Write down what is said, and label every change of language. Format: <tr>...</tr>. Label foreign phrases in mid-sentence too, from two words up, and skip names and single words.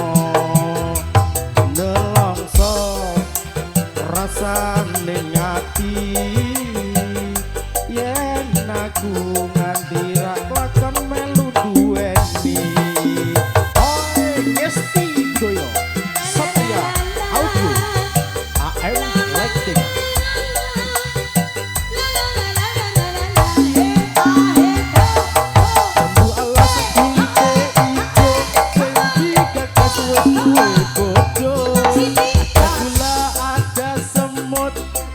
<jv>nelongso rasane ngati yen aku nganti rak lakon melu duweni oi Ngesti Udoyo Satria Audio AM Lighting jambu alas kulite ijo sing gagas wis duwe bojo</jv> <id>ada gula ada semut</id>